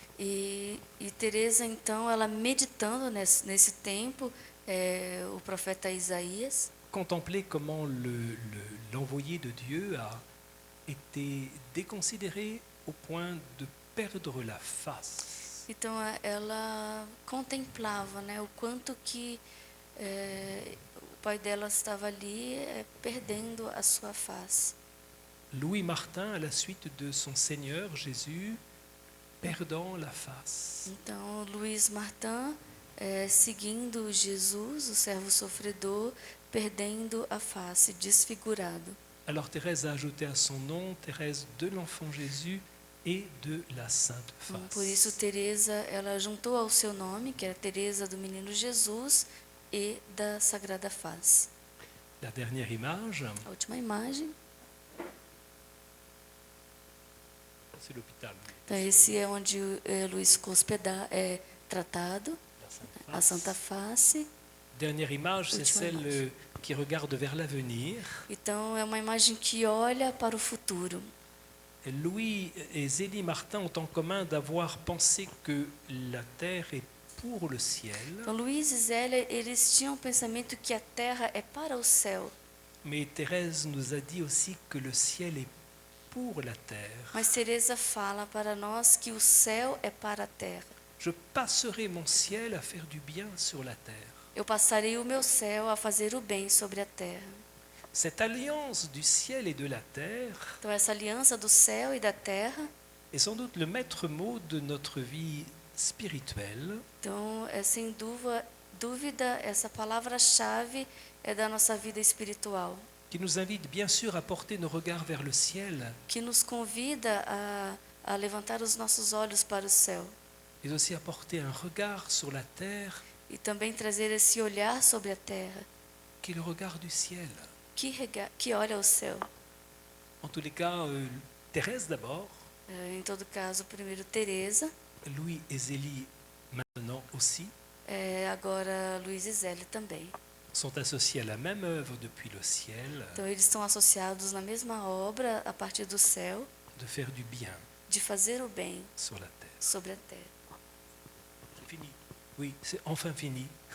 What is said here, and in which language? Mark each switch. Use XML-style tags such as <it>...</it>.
<pt>E Teresa, então, ela meditando nesse tempo, o profeta Isaías,</pt> <fr>contemplait comment l'envoyé de Dieu a été déconsidéré au point de perdre la face.</fr> <pt>então ela contemplava, né, o quanto que o pai dela estava ali perdendo a sua face.</pt> <fr>Louis Martin, à la suite de son Seigneur Jésus, perdant la face.</fr> <pt>Então, Luiz Martin, seguindo Jesus, o servo sofredor, perdendo a face, desfigurado.</pt> <fr>Alors Thérèse a ajouté à son nom Thérèse de l'Enfant Jésus et de la Sainte</fr> <pt>Por isso,</pt> <fr>Face.</fr> <pt>Teresa, ela juntou ao seu nome, que era Teresa do Menino Jesus, e da Sagrada Face.</pt> <fr>La dernière image,</fr> <pt>A última imagem.</pt> <fr>c'est l'hôpital.</fr> <pt>Então, esse é onde Luiz ficou tratado,</pt> <fr>La</fr> <pt>a Santa Face.</pt> <fr>Dernière image, c'est</fr> <pt>Última</pt> <fr>celle image. qui regarde vers l'avenir.</fr> <pt>Então, é uma imagem que olha para o futuro.</pt> <fr>Louis et Zélie Martin ont en commun d'avoir pensé que la terre est pour le ciel,</fr> <pt>Então, Luiz e Zélia, eles tinham o pensamento que a terra é para o céu,</pt> <fr>Mais Thérèse nous a dit aussi que le ciel est pour la terre.</fr> <pt>Mas Teresa fala para nós que o céu é para a terra.</pt> <fr>Je passerai mon ciel à faire du bien sur la terre.</fr> <pt>Eu passarei o meu céu a fazer o bem sobre a terra.</pt> <fr>Cette alliance du ciel et de la terre</fr> <pt>Então essa aliança do céu e da terra,</pt> <fr>est sans doute le maître mot de notre vie spirituelle.</fr> <pt>então é sem dúvida essa palavra-chave é da nossa vida espiritual,</pt> <fr>Qui nous invite bien sûr à porter nos regards vers le ciel,</fr> <pt>que nos convida a levantar os nossos olhos para o céu</pt> <fr>mais aussi à porter un regard sur la terre,</fr> <pt>e também trazer esse olhar sobre a terra,</pt> <fr>qui est le regard du ciel.</fr> <pt>que olha ao céu.</pt> <fr>En tous les cas, Thérèse d'abord,</fr> <pt>Em todo caso, primeiro Teresa,</pt> <fr>Louis et Zélie maintenant aussi,</fr> <pt>agora Luiz e Zélia também.</pt> <fr>sont associés à la même œuvre depuis le ciel,</fr> <pt>Então eles estão associados na mesma obra a partir do céu,</pt> <fr>de faire du bien</fr> <pt>de fazer o bem</pt> <fr>sur la terre.</fr> <pt>sobre a terra.</pt> <fr>C'est fini. Oui, c'est enfin fini.</fr>